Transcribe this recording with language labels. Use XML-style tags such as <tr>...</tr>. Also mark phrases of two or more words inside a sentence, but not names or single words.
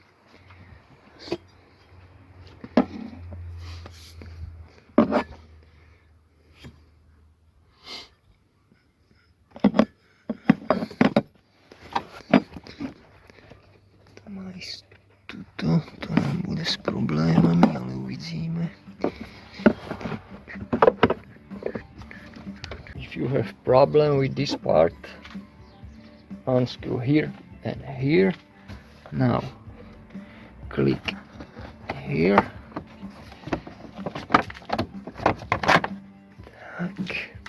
<sk>To má ísť tuto, to nám bude s problémami, ale uvidíme.</sk> <en>If you have problem with this part, unscrew here and here. Now click here.</en> <sk>Tak.</sk>